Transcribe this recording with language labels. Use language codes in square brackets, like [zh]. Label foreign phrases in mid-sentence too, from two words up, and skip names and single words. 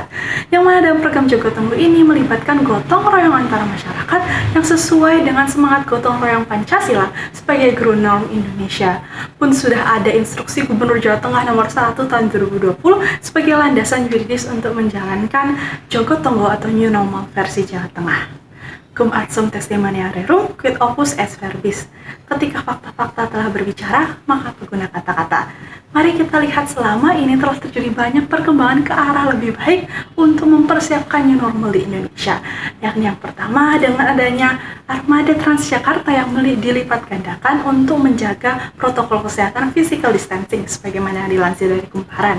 [id] Yang mana dalam program Jogo Tonggo ini melibatkan gotong royong antara masyarakat yang sesuai dengan semangat gotong royong Pancasila sebagai guru norm Indonesia. Pun sudah ada instruksi Gubernur Jawa Tengah nomor 1 tahun 2020 sebagai landasan yuridis untuk menjalankan Jogo Tonggo atau [en] New Normal [id] versi Jawa Tengah. [la] Cum ad sum testimonia rerum, quid opus est verbis. [id] Ketika fakta-fakta telah berbicara, maka berguna kata-kata. Mari kita lihat selama ini telah terjadi banyak perkembangan ke arah lebih baik untuk mempersiapkan [en] new normal [id] di Indonesia. Yakni yang pertama dengan adanya armada Transjakarta yang dilipat gandakan untuk menjaga protokol kesehatan [en] physical distancing [id] sebagaimana yang dilansir dari Kumparan.